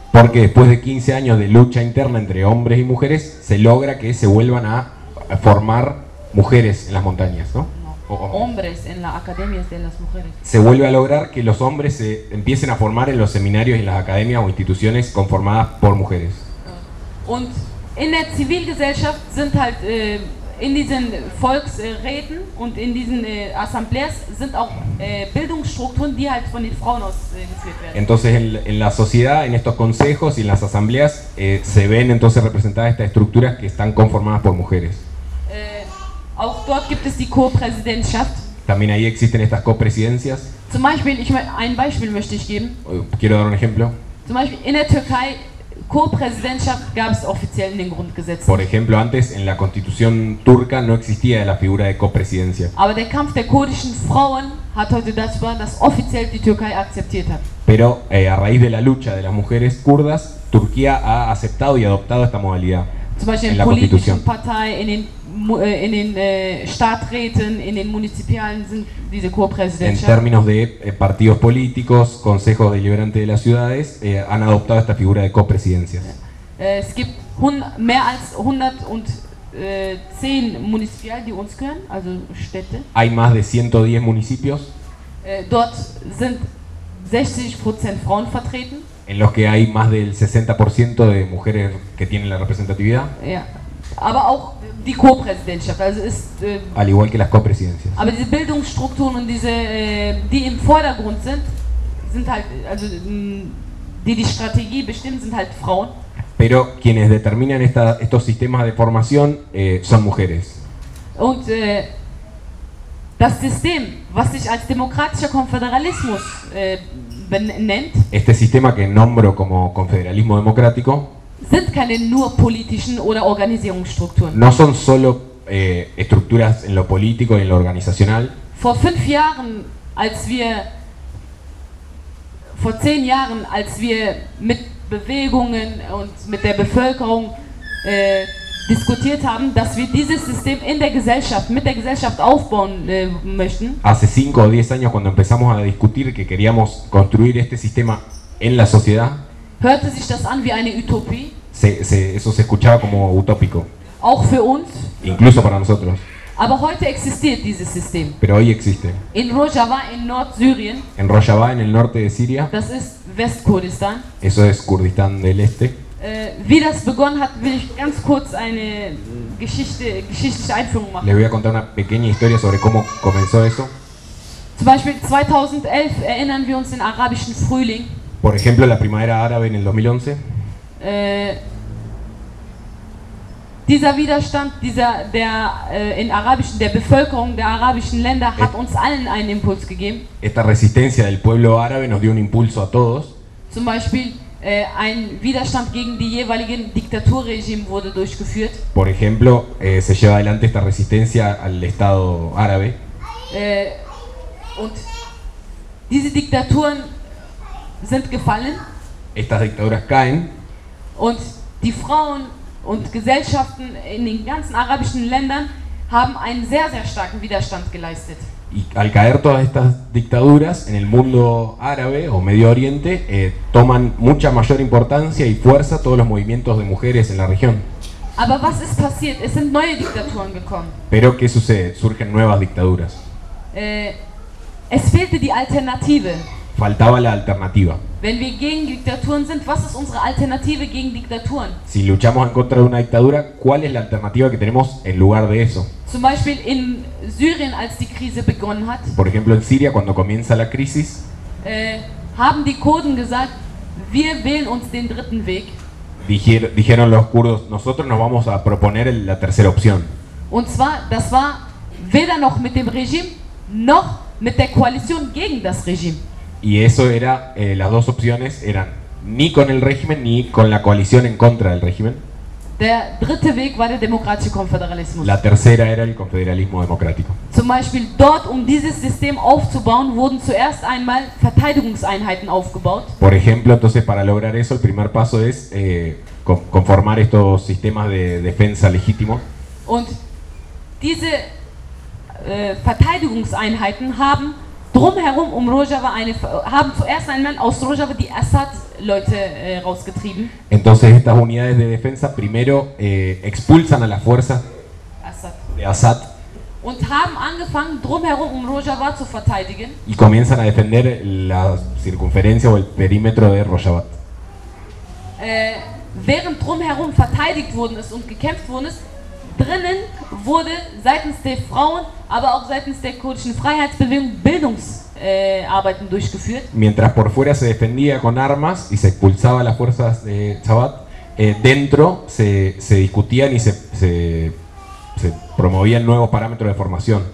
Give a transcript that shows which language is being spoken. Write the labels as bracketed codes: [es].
[es] Porque después de 15 años de lucha interna entre hombres y mujeres se logra que se vuelvan a formar mujeres en las montañas, ¿no? Hombres en las academias de las mujeres. Se vuelve a lograr que los hombres se empiecen a formar en los seminarios y en las academias o instituciones conformadas por mujeres. [de] Und in der Zivilgesellschaft sind halt in diesen Volksräten und in diesen Assemblées sind auch Bildungsstrukturen, die halt von den Frauen aus geführt werden. [es] Entonces en la sociedad, en estos consejos y en las asambleas se ven entonces representadas estas estructuras que están conformadas por mujeres. [de] Auch dort gibt es die Co-Präsidentschaft. [es] También ahí existen estas co-presidencias. [de] Zum Beispiel, ein Beispiel möchte ich geben. [es] Quiero dar un ejemplo. [de] Zum Beispiel in der Türkei Co-Präsidentschaft gab es offiziell in den Grundgesetzen. [es] Por ejemplo, antes en la Constitución turca no existía la figura de co-presidencia. [de] Aber der Kampf der kurdischen Frauen hat heute dazu beigetragen, dass offiziell die Türkei akzeptiert hat. [es] Pero a raíz de la lucha de las mujeres kurdas, Turquía ha aceptado y adoptado esta modalidad. [de] Zum Beispiel in der politischen Partei, in den Stadträten, in den Munizipalen sind diese Co-Präsidentschaften. [es] En términos de partidos políticos, consejos deliberantes de las ciudades, han adoptado esta figura de co-presidencias. [de] Es gibt mehr als 110 Munizipalen, die uns gehören, also Städte. [es] Hay más de 110 municipios. [de] Dort sind 60% Frauen vertreten. [es] En los que hay más del 60% de mujeres que tienen la representatividad. [de] Ja, aber auch die Co-Präsidentschaft, also ist [es] al igual que las co-presidencias. [de] Aber diese Bildungsstrukturen und diese die im Vordergrund sind halt also die Strategie bestimmen sind halt Frauen. [es] Pero quienes determinan estos sistemas de formación son mujeres. [de] Und das System, was sich als demokratischer Konföderalismus benennt, [es] este sistema que nombro como confederalismo democrático, [de] sind keine nur politischen oder Organisierungsstrukturen. [es] No son solo estructuras en lo político y en lo organizacional. [de] Vor 5 Jahren, als wir vor 10 Jahren, als wir mit Bewegungen und mit der Bevölkerung diskutiert haben, dass wir dieses System in der Gesellschaft, mit der Gesellschaft aufbauen möchten. [es] Hace 5 o 10 años cuando empezamos a discutir que queríamos construir este sistema en la sociedad. [de] Hörte sich das an wie eine Utopie? [es] Eso se escuchaba como utópico. [de] Auch für uns? [es] Incluso para nosotros. [de] Aber heute existiert dieses System. [es] Pero hoy existe. [de] In Rojava in Nordsyrien. [es] En Rojava, en el norte de Siria. [de] Das ist Westkurdistan. [es] Eso es Kurdistán del Este. [de] Wie das begonnen hat, will ich ganz kurz eine geschichtliche Einführung machen. [es] Le voy a contar una pequeña historia sobre cómo comenzó eso. [de] Zum Beispiel 2011 erinnern wir uns den arabischen Frühling. [es] Por ejemplo, la primavera árabe en el 2011. [de] Dieser Widerstand, in arabischen, der Bevölkerung der arabischen Länder hat uns allen einen Impuls gegeben. [es] Esta resistencia del pueblo árabe nos dio un impulso a todos. [de] Zum Beispiel ein Widerstand gegen die jeweiligen Diktaturregime wurde durchgeführt. [es] Por ejemplo, se lleva adelante esta resistencia al Estado árabe. [de] Und diese Diktaturen sind gefallen. [es] Estas dictaduras caen. [de] Und die Frauen und Gesellschaften in den ganzen arabischen Ländern haben einen sehr, sehr starken Widerstand geleistet. [es] Y al caer todas estas dictaduras en el mundo árabe o Medio Oriente, toman mucha mayor importancia y fuerza todos los movimientos de mujeres en la región. [de] Aber was ist passiert? Es sind neue Diktaturen gekommen. [es] Pero ¿qué sucede? Surgen nuevas dictaduras. [de] Es fehlte die Alternative. [es] Faltaba la alternativa. [de] Wenn wir gegen Diktaturen sind, was ist unsere Alternative gegen Diktaturen? [es] Si luchamos en contra de una dictadura, ¿cuál es la alternativa que tenemos en lugar de eso? [de] Zum Beispiel in Syrien, als die Krise begonnen hat. [es] Por ejemplo, en Siria, cuando comienza la crisis. [de] Haben die Kurden gesagt, wir wählen uns den dritten Weg. [es] Dijeron los kurdos, nosotros nos vamos a proponer la tercera opción. [de] Und zwar, das war weder noch mit dem Regime, noch mit der Koalition gegen das Regime. [es] Y eso era, las dos opciones eran ni con el régimen ni con la coalición en contra del régimen. [de] Der dritte Weg war der demokratische Konföderalismus. [es] La tercera era el confederalismo democrático. [de] Zum Beispiel dort, um dieses System aufzubauen, wurden zuerst einmal Verteidigungseinheiten aufgebaut. [es] Por ejemplo, entonces para lograr eso, el primer paso es conformar estos sistemas de defensa legítimo. [de] Und diese Verteidigungseinheiten haben drumherum um Rojava eine haben zuerst einmal aus Rojava die Assad-Leute rausgetrieben. [es] Entonces estas unidades de defensa primero expulsan a las fuerzas de Assad [de] und haben angefangen drumherum um Rojava zu verteidigen. [es] Y comienzan a defender la circunferencia o el perímetro de Rojava. [de] Während drumherum verteidigt worden ist und gekämpft worden ist, drinnen wurde seitens der Frauen, aber auch seitens der kurdischen Freiheitsbewegung Bildungsarbeiten durchgeführt. [es] Mientras por fuera se defendía con armas y se expulsaba las fuerzas de Chabad, dentro se discutían y se promovían nuevos parámetros de formación.